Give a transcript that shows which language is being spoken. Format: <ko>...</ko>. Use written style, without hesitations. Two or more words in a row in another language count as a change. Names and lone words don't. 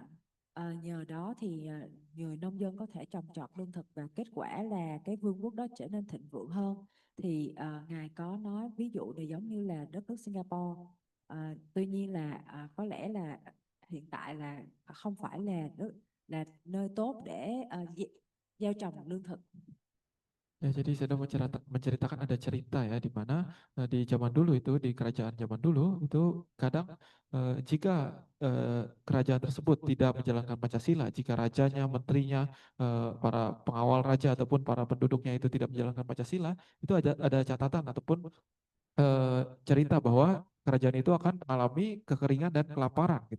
<vi>Nhờ đó thì người nông dân có thể trồng trọt lương thực, và kết quả là cái vương quốc đó trở nên thịnh vượng hơn. Thì Ngài có nói ví dụ này giống như là đất nước Singapore. Tuy nhiên là có lẽ là hiện tại là không phải là nơi tốt để gieo trồng lương thực.</vi> <id>Ya, jadi saya menceritakan ada cerita ya, di mana di zaman dulu itu, di kerajaan zaman dulu itu kadang jika kerajaan tersebut tidak menjalankan Pancasila, jika rajanya, menterinya, para pengawal raja ataupun para penduduknya itu tidak menjalankan Pancasila, itu ada catatan ataupun cerita bahwa kerajaan itu akan mengalami kekeringan dan kelaparan gitu.</id>